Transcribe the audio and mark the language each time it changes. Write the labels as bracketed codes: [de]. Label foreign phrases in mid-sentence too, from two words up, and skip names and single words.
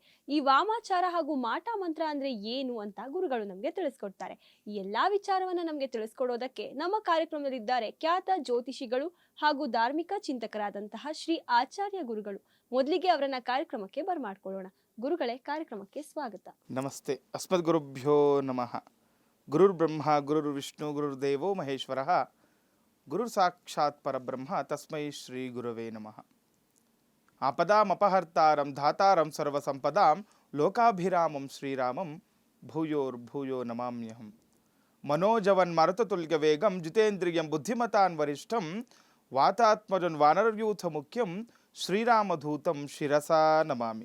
[kn] ಈ ವಾಮಾಚಾರ ಹಾಗೂ ಮಾಟ ಮಂತ್ರ ಅಂದ್ರೆ ಏನು ಅಂತ ಗುರುಗಳು ನಮಗೆ ತಿಳಿಸ್ಕೊಡ್ತಾರೆ. ಈ ಎಲ್ಲಾ ವಿಚಾರವನ್ನ ನಮಗೆ ತಿಳಿಸ್ಕೊಡೋದಕ್ಕೆ ನಮ್ಮ ಕಾರ್ಯಕ್ರಮದಲ್ಲಿದ್ದಾರೆ ಖ್ಯಾತ ಜ್ಯೋತಿಷಿಗಳು ಹಾಗೂ ಧಾರ್ಮಿಕ ಚಿಂತಕರಾದಂತಹ ಶ್ರೀ ಆಚಾರ್ಯ ಗುರುಗಳು. ಮೊದಲಿಗೆ ಅವರನ್ನ ಕಾರ್ಯಕ್ರಮಕ್ಕೆ ಬರಮಾಡ್ಕೊಳ್ಳೋಣ. ಗುರುಗಳೇ, ಕಾರ್ಯಕ್ರಮಕ್ಕೆ ಸ್ವಾಗತ. [sa] ನಮಸ್ತೆ. ಅಸ್ಮದ್ ಗುರುಭ್ಯೋ ನಮಃ. ಗುರುರ್ ಬ್ರಹ್ಮ ಗುರುರ್ ವಿಷ್ಣು ಗುರುರ್ ದೇವೋ ಮಹೇಶ್ವರ ಗುರುರ್ ಸಾಕ್ಷಾತ್ ಪರಬ್ರಹ್ಮ ತಸ್ಮೈ ಶ್ರೀ ಗುರವೇ ನಮಃ. ಆಪದಾಮಪಹರ್ತಾರಂ ಧಾತಾರಂ ಸರ್ವಸಂಪದಾಂ ಲೋಕಾಭಿರಾಮಂ ಶ್ರೀರಾಮಂ ಭೂಯೋರ್ಭೂಯೋ ನಮಾಮ್ಯಹಂ. ಮನೋಜವನ್ ಮರುತತುಲ್ಯ ವೇಗಂ ಜಿತೇಂದ್ರಿಯಂ ಬುದ್ಧಿಮತಾನ್ ವರಿಷ್ಠಂ ವಾತಾತ್ಮಜನ್ ವಾನರಯೂಥ ಮುಖ್ಯಂ ಶ್ರೀರಾಮಧೂತಂ ಶಿರಸಾ ನಮಾಮಿ.